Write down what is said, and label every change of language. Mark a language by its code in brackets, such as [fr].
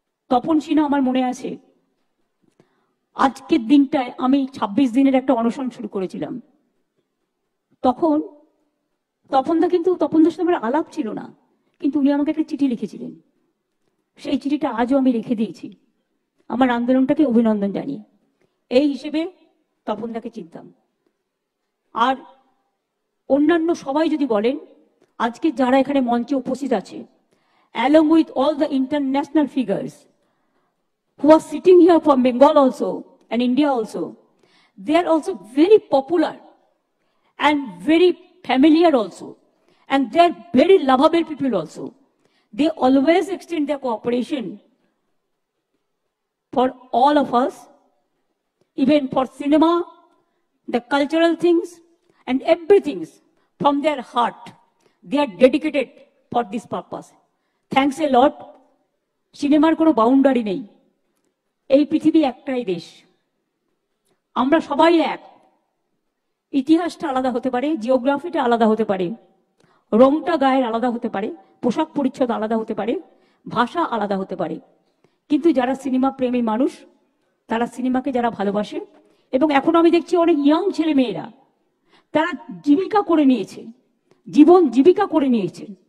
[bn] তপন সিনহা আমার মনে আছে, আজকের দিনটায় আমি 26 দিনের একটা অনশন শুরু করেছিলাম। তপনদার সাথে আমার আলাপ ছিল না, কিন্তু উনি আমাকে একটা চিঠি লিখেছিলেন, সেই চিঠিটা আজও আমি রেখে দিয়েছি আমার আন্দোলনটাকে অভিনন্দন জানিয়ে। এই হিসেবে তপনদাকে চিনতাম। আর অন্যান্য সবাই যদি বলেন, আজকে যারা এখানে মঞ্চে উপস্থিত আছে, [en] along with all the international figures who are sitting here from Bengal also and India also, they are also very popular and very familiar also, and they are very lovable people also. They always extend their cooperation for all of us, even for cinema, the cultural things and everything from their heart. They are dedicated for this purpose. Thanks a lot. [bn] সিনেমার কোনো boundary নেই, এই পৃথিবী একটাই দেশ, আমরা সবাই এক। ইতিহাসটা আলাদা হতে পারে, জিওগ্রাফিটা আলাদা হতে পারে, রংটা গায়ের আলাদা হতে পারে, পোশাক পরিচ্ছদ আলাদা হতে পারে, ভাষা আলাদা হতে পারে, কিন্তু যারা সিনেমা প্রেমী মানুষ, তারা সিনেমাকে যারা ভালোবাসে, এবং এখন আমি দেখছি অনেক ইয়াং ছেলে মেয়েরা তারা জীবিকা করে নিয়েছে, জীবিকা করে নিয়েছে।